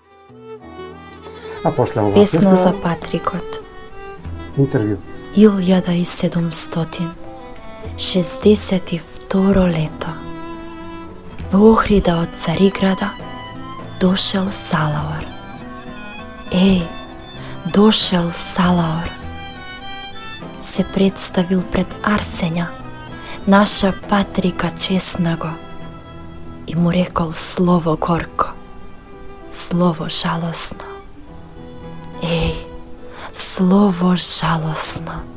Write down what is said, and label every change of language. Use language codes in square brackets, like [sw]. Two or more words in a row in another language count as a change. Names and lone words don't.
[mk] A posle ova Pesma za Patrikot. Intervju. 1762 leto. В Охрида от Цариграда дошел Салаур. Ей, дошел Салаур. Се представил пред Арсења, наша Патрика честнаго, и му рекол слово горко, слово жалосно. Ей, слово жалосно.